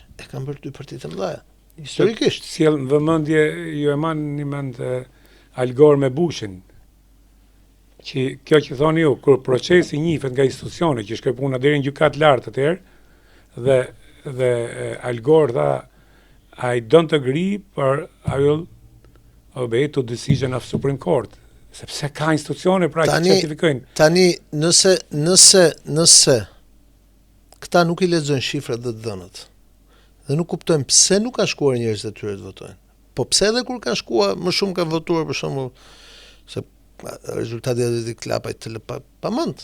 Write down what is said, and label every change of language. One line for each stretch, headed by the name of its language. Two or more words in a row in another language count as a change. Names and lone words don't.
Albanian: E kanë bërë dy partitë e mëdha. Historikisht. Sjell në vëmendje, ju e një mend Al Gore me Bushin. Që kjo që thoni ju, kur procesi njihet nga institucione që shkoi puna deri në gjykatë lartë atëherë, dhe Al Gore tha,
English: I don't agree, but I will obey to decision of Supreme Court.
Albanian: Sepse ka institucione pra që certifikojnë. Tani, nëse këta nuk i lexojnë shifrat dhe dhënat, dhe nuk kuptojnë pse nuk ka shkuar njerëzit e tyre të votojnë. Po pse edhe kur kanë shkuar, më shumë kanë votuar për shembull se rezultati i klapait të pamend.